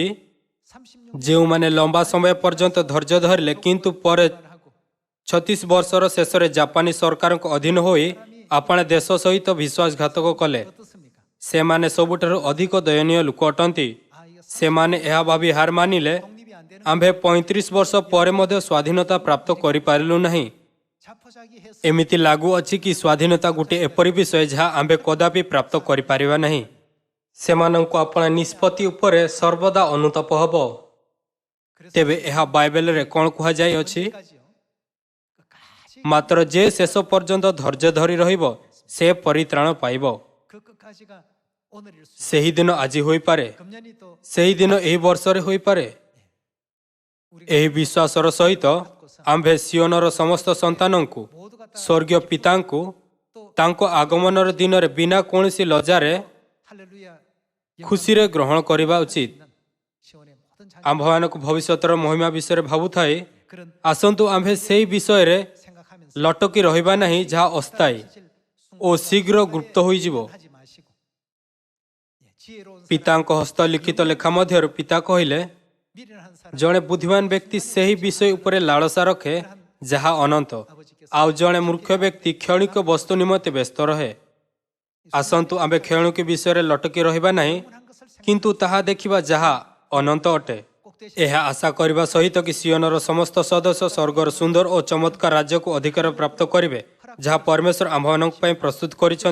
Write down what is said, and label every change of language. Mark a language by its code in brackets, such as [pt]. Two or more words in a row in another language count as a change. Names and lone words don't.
[ko] 36년 [or] ଯେଉଁମାନେ ଲମ୍ବା ସମୟ ପର୍ଯ୍ୟନ୍ତ ଧୈର୍ଯ୍ୟ ଧରିଲେ କିନ୍ତୁ ପରେ 36 ବର୍ଷର ଶେଷରେ ଜାପାନୀ ସରକାରଙ୍କ ଅଧୀନ ହୋଇ ଆପଣା ଦେଶ ସହିତ ବିଶ୍ୱାସଘାତକ କଲେ। [ko] 어떻습니까? [or] ସେମାନେ ସବୁଠାରୁ ଅଧିକ ଦୟନୀୟ ଲୋକ ଅଟନ୍ତି। ସେମାନେ ଏହା ଭାବି ହାର ମାନିଲେ, [ko] 독립이 안 되는 [or] ଆମ୍ଭେ 35 ବର୍ଷ ପରେ ମଧ୍ୟ ସ୍ୱାଧୀନତା ପ୍ରାପ୍ତ କରିପାରିଲୁ ନାହିଁ। [ko] 자포자기 해서 [or] ଏମିତି ଲାଗୁଅଛି କି ସ୍ୱାଧୀନତା ଗୋଟିଏ ଏପରି ବିଷୟ ଯାହା ଆମ୍ଭେ କଦାପି ପ୍ରାପ୍ତ କରିପାରିବା ନାହିଁ। ସେମାନଙ୍କୁ ଆପଣା ନିଷ୍ପତ୍ତି ଉପରେ ସର୍ବଦା ଅନୁତାପ ହେବ। ତେବେ ଏହା ବାଇବେଲରେ କ'ଣ କୁହାଯାଇଅଛି? [ko] 까지요. 끝까지 [or] ମାତ୍ର ଯେ ଶେଷ ପର୍ଯ୍ୟନ୍ତ ଧୈର୍ଯ୍ୟ ଧରି ରହିବ ସେ ପରିତ୍ରାଣ ପାଇବ। [ko] 그 끝까지가 오늘일 수. [or] ସେହିଦିନ ଆଜି ହୋଇପାରେ, [ko] 금년이 또 [or] ସେହିଦିନ ଏହି ବର୍ଷରେ ହୋଇପାରେ। ଏହି ବିଶ୍ୱାସର ସହିତ ଆମ୍ଭେ ସିଓନର ସମସ୍ତ ସନ୍ତାନଙ୍କୁ, [ko] 모두가 다 [or] ସ୍ୱର୍ଗୀୟ ପିତାଙ୍କୁ ତାଙ୍କ ଆଗମନର ଦିନରେ ବିନା କୌଣସି ଲଜ୍ଜାରେ [ko] 할렐루야 [or] ଖୁସିରେ ଗ୍ରହଣ କରିବା ଉଚିତ। [ko] 시온의 모든 자녀 [or] ଆମ୍ଭମାନଙ୍କୁ ଭବିଷ୍ୟତର ମହିମା ବିଷୟରେ ଭାବୁଥାଏ। [ko] 그런 [or] ଆସନ୍ତୁ ଆମ୍ଭେ ସେହି ବିଷୟରେ [ko] 생각하면서 [or] ଲଟକି ରହିବା ନାହିଁ ଯାହା ଅସ୍ଥାୟୀ ଓ ଶୀଘ୍ର ଗୁପ୍ତ ହୋଇଯିବ। [ko] 하지 마시고 지혜로운 사람 [or] ପିତାଙ୍କ ହସ୍ତଲିଖିତ ଲେଖା ମଧ୍ୟରୁ ପିତା କହିଲେ, [ko] 미련한 사람 [or] ଜଣେ ବୁଦ୍ଧିମାନ ବ୍ୟକ୍ତି ସେହି ବିଷୟ ଉପରେ ଲାଳସା ରଖେ ଯାହା ଅନନ୍ତ, ଆଉ ଜଣେ ମୂର୍ଖ ବ୍ୟକ୍ତି କ୍ଷଣିକ ବସ୍ତୁ ନିମନ୍ତେ ବ୍ୟସ୍ତ ରହେ। ଆସନ୍ତୁ ଆମ୍ଭେ କ୍ଷଣିକ ବିଷୟରେ ଲଟକି ରହିବା ନାହିଁ, କିନ୍ତୁ ତାହା ଦେଖିବା ଯାହା ଅନନ୍ତ ଅଟେ। ଏହା ଆଶା କରିବା ସହିତ କି ସିଓନର ସମସ୍ତ ସଦସ୍ୟ ସ୍ୱର୍ଗର ସୁନ୍ଦର ଓ ଚମତ୍କାର ରାଜ୍ୟକୁ ଅଧିକାର ପ୍ରାପ୍ତ କରିବେ ଯାହା ପରମେଶ୍ୱର ଆମ୍ଭମାନଙ୍କ ପାଇଁ ପ୍ରସ୍ତୁତ କରିଛନ୍ତି।